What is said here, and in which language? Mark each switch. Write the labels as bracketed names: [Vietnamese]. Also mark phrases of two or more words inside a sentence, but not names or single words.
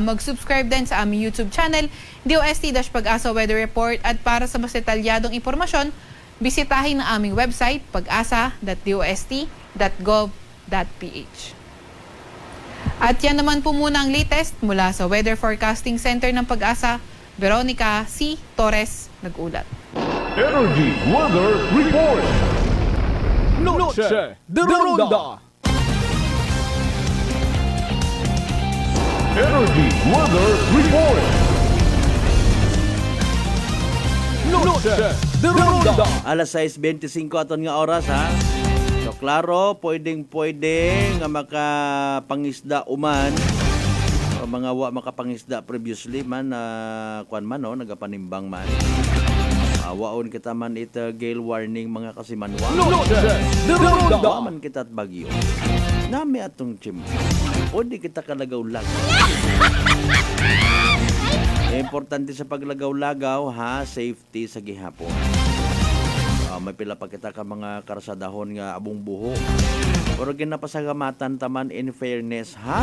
[Filipino] Mag-subscribe din sa aming YouTube channel DOST-Pag-asa Weather Report at para sa mas detalyadong impormasyon, bisitahin ang aming website pag-asa.dost.gov.ph. At yan naman po muna ang latest mula sa Weather Forecasting Center ng Pag-asa. Veronica C. Torres nag-ulat. [Aklanon] Energy Weather Report. Noche de Ronda. Energy Weather Report. Noche de Ronda. Alas 6:25 aton nga oras ha. So klaro, pwedeng nga makapangisda uman o mga wa makapangisda previously man na kuan man no, nagapanimbang man. Waon kita man ita gale warning mga kasimanwa. Noche de Ronda. Waman kita at bagyo. Nami atong chimpo. O di kita kalagaw-lagaw. Importante sa paglagaw-lagaw ha, safety sa gihapon. May pila pa kita ka mga karsadahon nga abong buho. Pero ginapasagamatan taman [English] in fairness [Aklanon] ha.